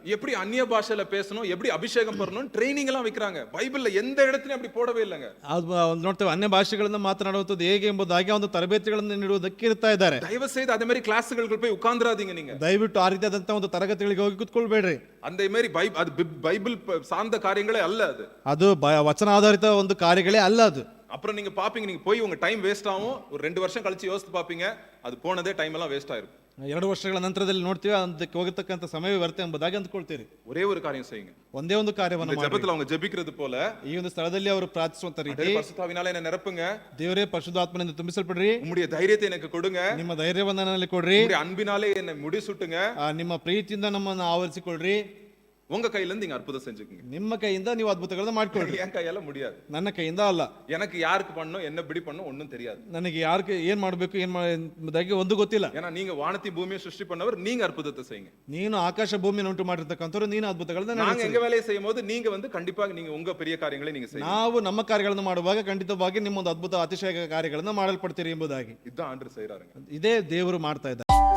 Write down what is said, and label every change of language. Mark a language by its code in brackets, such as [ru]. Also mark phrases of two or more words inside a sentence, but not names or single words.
[ta] எப்படி அந்நிய பாஷையில பேசணும், எப்படி அபிஷேகம் பண்ணணும் ட்ரைனிಂಗ್ எல்லாம் வைக்கறாங்க. ಬೈಬಲ್ல எந்த இடத்துலயும் அப்படி போடவே இல்லங்க. [kn] ನೋಡ್ತೇವೆ, ಅನ್ಯ ಭಾಷೆಗಳನ್ನು ಮಾತನಾಡುವಂತದ್ದು ಹೇಗೆ ಎಂಬುದಾಗಿ ಒಂದು ತರಬೇತಿಗಳನ್ನು ನೀಡುವುದಕ್ಕೆ ಇರ್ತಾ ಇದ್ದಾರೆ. [ta] ದಯவு செய்து அதே மாதிரி கிளாஸ்களுக்கு போய் உட்கார்ந்துராதீங்க. நீங்க [kn] ದಯವಿಟ್ಟು ಆ ರೀತಿಯಾದಂತ ಒಂದು ತರಗತಿಗಳಿಗೆ ಹೋಗಿ ಕೂತ್ಕೊಳ್ಬೇಡ್ರಿ. [ta] அந்த மாதிரி பைபிள் சார்ந்த காரியங்களே அல்ல அது. [kn] ಅದು ವಚನ ಆಧಾರಿತ ಒಂದು ಕಾರ್ಯಗಳೇ ಅಲ್ಲ ಅದು. [ta] அப்புறம் நீங்க பாப்பீங்க, நீங்க போய் உங்க [en] time waste [ta] ஆகும். ஒரு 2 வருஷம் கழிச்சு யோசித்து பாப்பீங்க, அது போனதே டைம் எல்லாம் வேஸ்ட் ஆயிருக்கும். [kn] 2 ವರ್ಷಗಳ ನಂತರದಲ್ಲಿ ನೋಡ್ತೀವಿ ಅದಕ್ಕೆ ಹೋಗತಕ್ಕಂತ ಸಮಯ ವ್ಯರ್ಥ ಎಂಬುದಾಗಿ ಅಂದ್ಕೊಳ್ತೀರಿ. [ta] ஒரே ஒரு காரியம் செய்யுங்க. [kn] ಒಂದೇ ಒಂದು ಕಾರ್ಯವನ್ನು ಮಾಡಿ. [ta] ಜಪத்துல அவங்க ಜಪಿக்கிறது போல [kn] ಈ ಒಂದು ಸ್ಥಳದಲ್ಲಿ ಅವರು ಪ್ರಾರ್ಥಿಸುವಂತ ರೀತಿ [ta] பரிசுத்தாவினால என்ன நிரப்புங்க. [kn] ದೇವರೇ ಪರಿಶುದ್ಧಾತ್ಮನಿಂದ ತುಂಬಿಸಲ್ಪಡ್ರಿ. [ta] உம்முடைய தைரியத்தை எனக்கு கொடுங்க. [kn] ನಿಮ್ಮ ಧೈರ್ಯವನ್ನು ನನಗೆ ಕೊಡ್ರಿ. [ta] உம்முடைய அன்பினாலே என்னை முடிசூட்டுங்க. [kn] ನಿಮ್ಮ ಪ್ರೀತಿಯಿಂದ ನಮ್ಮನ್ನು ಆವರಿಸಿಕೊಳ್ಳ್ರಿ. [ta] உங்க கையில இருந்து நீங்க அற்புதம் செஞ்சுக்கங்க. [kn] ನಿಮ್ಮ ಕೈಯಿಂದ ನೀವು ಅದ್ಭುತಗಳನ್ನು ಮಾಡ್ಕೊಳ್ಳಿ. [ta] என் கையால முடியாது. [kn] ನನ್ನ ಕೈಯಿಂದ ಅಲ್ಲ. [ta] எனக்கு யாருக்கு பண்ணணும் என்ன பிடி பண்ணணும் ஒண்ணும் தெரியாது. [kn] ನನಗೆ ಯಾರಿಗೆ ಏನ್ ಮಾಡಬೇಕು ಎಂಬುದಾಗಿ ಒಂದು ಗೊತ್ತಿಲ್ಲ. [ta] ஏன்னா நீங்க வானத்தை பூமியை சிருஷ்டி பண்ணவர், நீங்க அற்புதத்தை செய்யுங்க. [kn] ನೀನು ಆಕಾಶ ಭೂಮಿಯನ್ನು ಉಂಟು ಮಾಡಿರ್ತಕ್ಕಂಥವ್ರು, ನೀನು ಅದ್ಭುತಗಳನ್ನ [ta] நாங்க எங்க வேலையை செய்யும்போது நீங்க வந்து கண்டிப்பாக நீங்க உங்க பெரிய காரியங்களை நீங்க செய்யுங்க. [kn] ನಾವು ನಮ್ಮ ಕಾರ್ಯಗಳನ್ನು ಮಾಡುವಾಗ ಖಂಡಿತವಾಗಿ ನಿಮ್ಮೊಂದು ಅದ್ಭುತ ಅತಿಶಯ ಕಾರ್ಯಗಳನ್ನು ಮಾಡಲ್ಪಡ್ತೀರಿ ಎಂಬುದಾಗಿ. [ta] இதுதான் ஆண்டவர் செய்றாருங்க. [kn] ಇದೇ ದೇವರು ಮಾಡ್ತಾ ಇದ್ದಾರೆ.